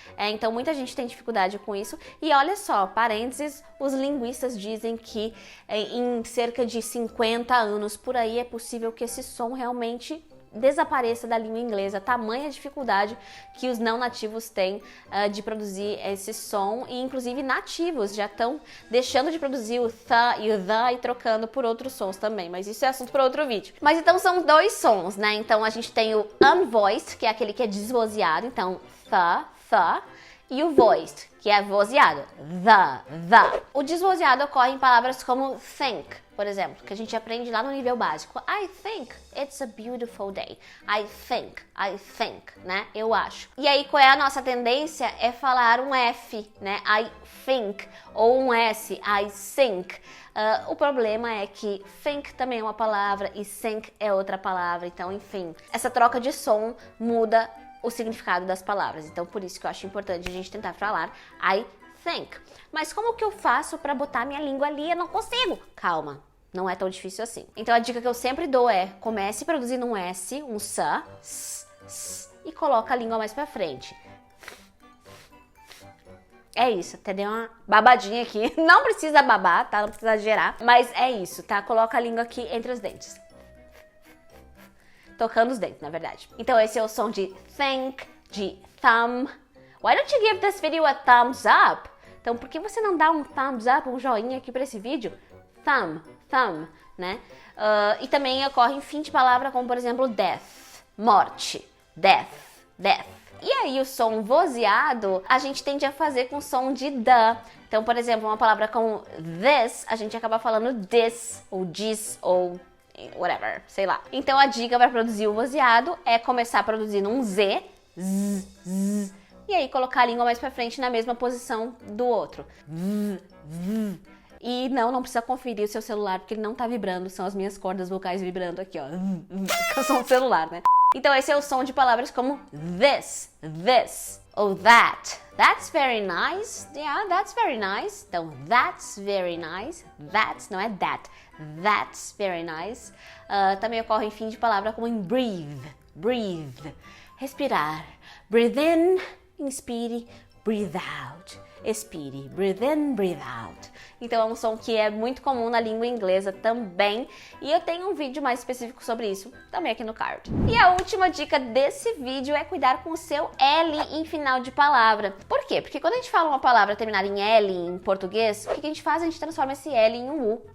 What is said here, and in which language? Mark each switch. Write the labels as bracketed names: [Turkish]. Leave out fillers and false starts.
[Portuguese] Então muita gente tem dificuldade com isso. E olha só, parênteses, os linguistas dizem que em cerca de 50 anos por aí é possível que esse som realmente desapareça da língua inglesa, tamanha dificuldade que os não nativos têm de produzir esse som, e inclusive nativos já estão deixando de produzir o th e o the e trocando por outros sons também, mas isso é assunto para outro vídeo. Mas então são dois sons, né? Então a gente tem o unvoiced, que é aquele que é desvozeado, então th, e o voiced, que é vozeado, the. O desvozeado ocorre em palavras como think, por exemplo, que a gente aprende lá no nível básico. [English] I think it's a beautiful day. [Portuguese] I think, né? Eu acho. E aí, qual é a nossa tendência? É falar um F, né? I think. Ou um S, I think. O problema é que think também é uma palavra e think é outra palavra. Então, enfim, essa troca de som muda o significado das palavras. Então, por isso que eu acho importante a gente tentar falar I think. Mas como que eu faço para botar minha língua ali? Eu não consigo. Calma, não é tão difícil assim. Então, a dica que eu sempre dou é: comece produzindo um S, um s, e coloca a língua mais pra frente. É isso, até deu uma babadinha aqui. Não precisa babar, tá? Não precisa gerar. Mas é isso, tá? Coloca a língua aqui entre os dentes. Tocando os dentes, na verdade. Então esse é o som de think, de thumb. [English] Why don't you give this video a thumbs up? [Portuguese] Então por que você não dá um thumbs up, um joinha aqui pra esse vídeo? Thumb, né? E também ocorre em fim de palavra, como por exemplo death, morte, death. E aí o som vozeado a gente tende a fazer com o som de the. Então, por exemplo, uma palavra como this, a gente acaba falando this, ou this, ou whatever, sei lá. Então a dica para produzir o vozeado é começar produzindo um Z, e aí colocar a língua mais pra frente na mesma posição do outro. E não precisa conferir o seu celular, porque ele não tá vibrando, são as minhas cordas vocais vibrando aqui, ó. Que eu sou um celular, né? Então esse é o som de palavras como this, ou that. [English] That's very nice. Yeah, that's very nice. Então, that's very nice. That's, não é that. That's very nice. [Portuguese] Também ocorre em fim de palavra como em breathe. Respirar. [English] Breathe in, inspire, breathe out. Expire, breathe in, breathe out. [Portuguese] Então é um som que é muito comum na língua inglesa também, e eu tenho um vídeo mais específico sobre isso também aqui no card. E a última dica desse vídeo é cuidar com o seu L em final de palavra. Por quê? Porque quando a gente fala uma palavra terminada em L em português, o que a gente faz? A gente transforma esse L em um U.